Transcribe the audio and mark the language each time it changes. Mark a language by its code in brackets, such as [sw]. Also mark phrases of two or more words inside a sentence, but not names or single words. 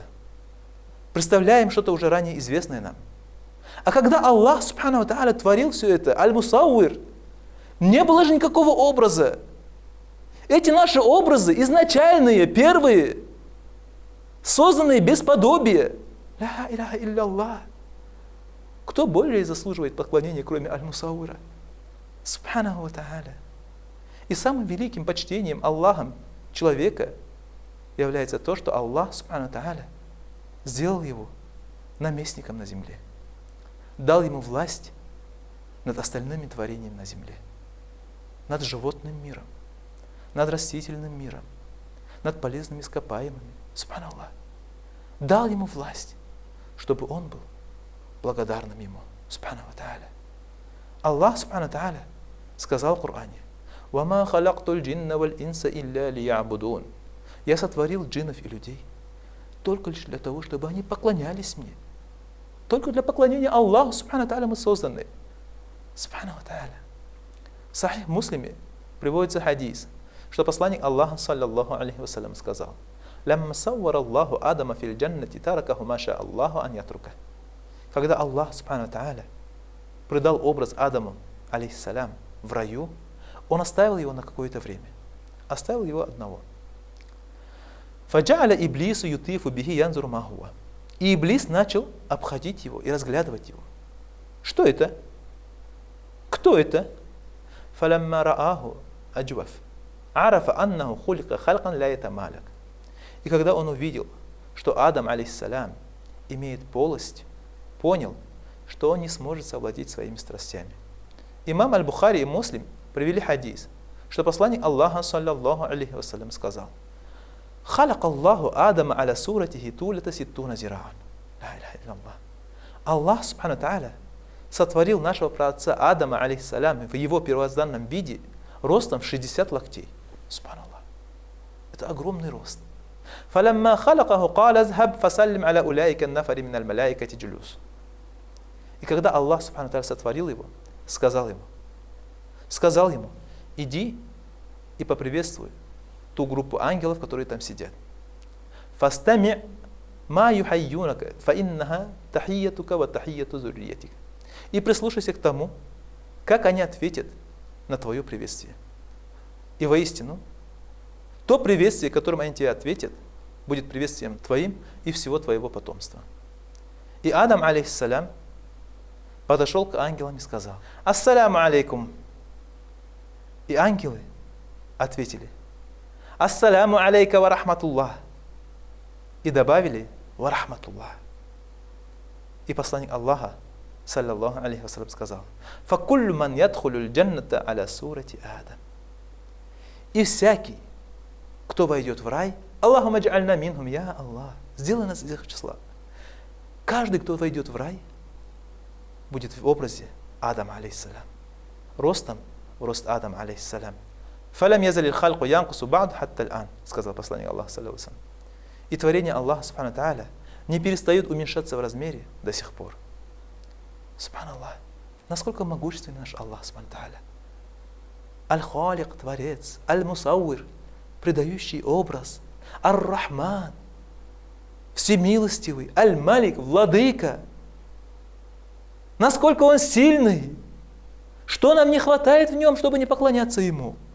[ru] Представляем что-то уже ранее известное нам. А когда Аллах [ar] سبحانه وتعالى [ru] творил все это, Аль-Мусауир, не было же никакого образа. Эти наши образы изначальные, первые, созданные без подобия. [ar] لا إله إلا. [ru] Кто более заслуживает поклонения, кроме Аль-Мусауира? [ar] سبحانه وتعالى. [ru] И самым великим почтением Аллахом человека является то, что Аллах [ar] سبحانه وتعالى [ru] сделал его наместником на земле, дал ему власть над остальными творениями на земле, над животным миром, над растительным миром, над полезными ископаемыми. Субханаллах. Дал ему власть, чтобы он был благодарным ему. [ar] سبحانه وتعالى. [ru] Аллах [ar] سبحانه وتعالى [ru] сказал в Коране: [ar] «وما خلقت الجن والإنس إلا ليعبدون». [ru] Я сотворил джиннов и людей только лишь для того, чтобы они поклонялись мне. Только для поклонения Аллаху [ar] سبحانه وتعالى [ru] мы созданы. [ar] سبحانه وتعالى. [ru] В Сахих Муслиме приводится хадис, что посланник Аллаха, [ar] صلى الله عليه وسلم, [ru] сказал: [ar] «لما صور الله آدم في الجنة تركه ما شاء الله أن يتركه». [ru] Когда Аллах [ar] سبحانه وتعالى [ru] придал образ Адаму, алейхиссалям, в раю, он оставил его на какое-то время. Оставил его одного. [ar] «فجعل إبليس يطيف به ينظر ما هو». [ru] И Иблис начал обходить его и разглядывать его. Что это? Кто это? [ar] فَلَمَّا رَآهُ أَجْوَفْ عَرَفَ أَنَّهُ خُلِقَ خَلْقًا لَا يَتَمَالَكَ. [ru] И когда он увидел, что Адам, алейхиссалям, имеет полость, понял, что он не сможет совладеть своими страстями. Имам Аль-Бухари и Муслим привели хадис, что посланник Аллаха, [ar] صلى الله عليه وسلم, [ru] сказал: [ar] «خلق الله آدم على صورته طوله ستون ذراعا». Аллах, سبحانه وتعالى, [ru] сотворил нашего праотца Адама, алейхиссалям, в его первозданном виде ростом в 60 локтей. Субханаллах. Это огромный рост. [ar] فَلَمَّا خَلَقَهُ قَالَ اذْهَبْ فَسَلِّمْ عَلَى أُولَٰئِكَ النَّفَرِ مِنَ الْمَلَائِكَةِ جُلُوسٍ. [ru] И когда Аллах, [ar] سبحانه وتعالى, [ru] сотворил его, сказал ему: иди и поприветствуй ту группу ангелов, которые там сидят. [ar] فَاسْتَمِعْ مَا يُحَيُّونَكَ فَإِنَّهَا تَحِيَّتُكَ وَتَحِيَّةُ ذُرِّيَّتِكَ. [ru] И прислушайся к тому, как они ответят на твое приветствие. И воистину, то приветствие, которым они тебе ответят, будет приветствием твоим и всего твоего потомства. И Адам, алейхиссалям, подошел к ангелам и сказал: [ar] «السلام عليكم». [ru] И ангелы ответили: [ar] «السلام عليك ورحمة الله». [ru] И добавили: [ar] «ورحمة الله». [ru] И посланник Аллаха, [ar] صلى الله عليه وسلم, [ru] сказал: [ar] «فكل من يدخل الجنة على صورة آدم». [ru] И всякий, кто войдет в рай, [ar] اللهم اجعلنا منهم, [ru] я Аллах, сделай нас из их числа. Каждый, кто войдет в рай, будет в образе Адама, алейхиссалям, ростом в рост Адама, алейхиссалям. [ar] «فلم يزل الخلق ينقص بعد حتى الآن», [ru] сказал посланник Аллаха, [ar] صلى الله عليه وسلم. [ru] И творения Аллаха, [ar] سبحانه وتعالى, [ru] не перестают уменьшаться в размере до сих пор. Субханаллах, насколько могущественный наш Аллах, [ar] سبحانه وتعالى. [ru] Аль-Халик, Творец, Аль-Мусауир, придающий образ, Ар-Рахман, Всемилостивый, Аль-Малик, Владыка. Насколько Он сильный, что нам не хватает в Нем, чтобы не поклоняться Ему.